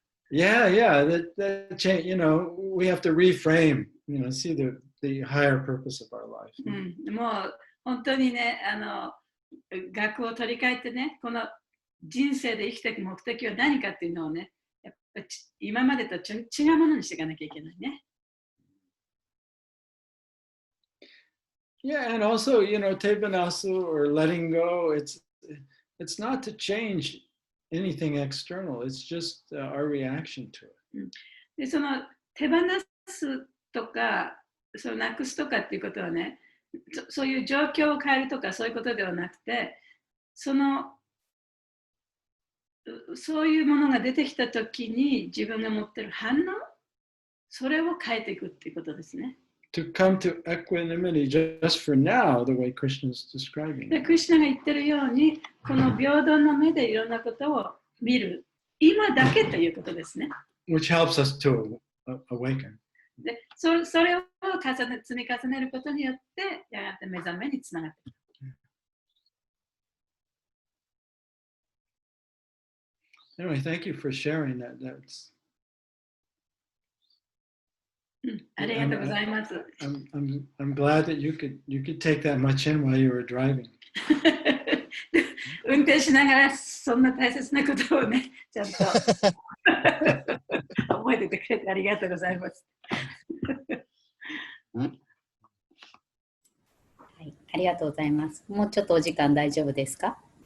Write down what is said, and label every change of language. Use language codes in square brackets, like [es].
[en] Yeah, that change, we have to reframe, see the higher purpose of our life. [ja] もう本当にね、学を取り替えてね、この人生で生きていく目的は何かっていうのをね、やっぱ今までと違うものにしていかなきゃいけないね。 [en] Yeah, and also, tebanasu or letting go, it's not to change anything external, it's just our reaction to it. [ja] で、その手放すとか、なくすとかっていうことはね、そういう状況を変えるとかそういうことではなくて、そういうものが出てきたときに自分が持っている反応、それを変えていくっていうことですね。 [en] To come to equanimity just for now, the way Krishna is describing it. [ja] クリシュナが言ってるように、この平等の目でいろんなことを見る、今だけということですね。 [en] Which helps us to awaken. [ja] で、それを積み重ねることによって、やがて目覚めにつながっていく。 [en] Anyway, thank you for sharing that. That's. [ja] ありがとうございます。 [en] I'm glad that you could take that much in while you were driving. [ja] 運転しながらそんな大切なことをね、ちゃんと覚えててくれてありがとうございます。はい、ありがとうございます。もうちょっとお時間大丈夫ですか？